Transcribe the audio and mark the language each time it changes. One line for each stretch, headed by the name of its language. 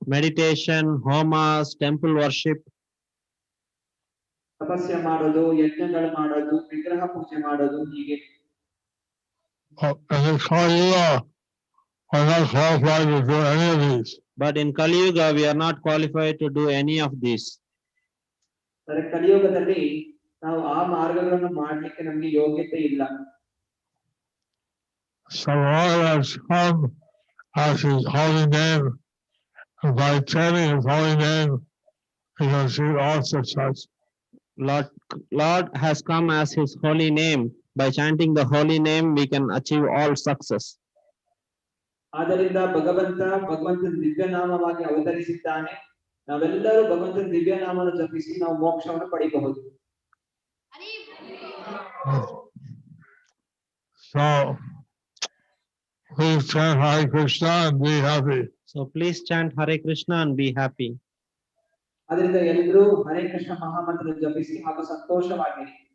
English: Meditation, homas, temple worship.
Kannada: ತಪಸ್ಯ ಮಾಡೋದು, ಯಜ್ಞಗಳು ಮಾಡೋದು, ವಿಗ್ರಹ ಪೂಜೆ ಮಾಡೋದು, ಹೀಗೆ.
English: In the Kali Yuga, we're not qualified to do any of these. But in Kali Yuga, we are not qualified to do any of these.
Kannada: ಕಲಿಯುಗದಲ್ಲಿ ನಾವು ಆ ಮಾರ್ಗಗಳನ್ನು ಮಾಡ್ಲಿಕ್ಕೆ ನಮ್ಗೆ ಯೋಗ್ಯತೆ ಇಲ್ಲ.
English: So Lord has come as his holy name, and by chanting his holy name, we can see all success. Lord has come as his holy name. By chanting the holy name, we can achieve all success.
Kannada: ಆದ್ದರಿಂದ ಭಗವಂತನ ದಿವ್ಯನಾಮವಾಗಿ ಅವತರಿಸಿದ್ದಾನೆ. ನಾವೆಲ್ಲರೂ ಭಗವಂತನ ದಿವ್ಯನಾಮವನ್ನು ಜಪಿಸಿ ನಾವು ಮೋಕ್ಷವನ್ನು ಪಡೆಯಬಹುದು.
English: So please chant Hare Krishna and be happy. So please chant Hare Krishna and be happy.
Kannada: ಅದರಿಂದ ಎಲ್ಲರೂ ಹರೇ ಕೃಷ್ಣ ಮಹಾಮಂತ್ರ ಜಪಿಸಿ ಹಾಗೂ ಸಂತೋಷವಾಗಿರಿ.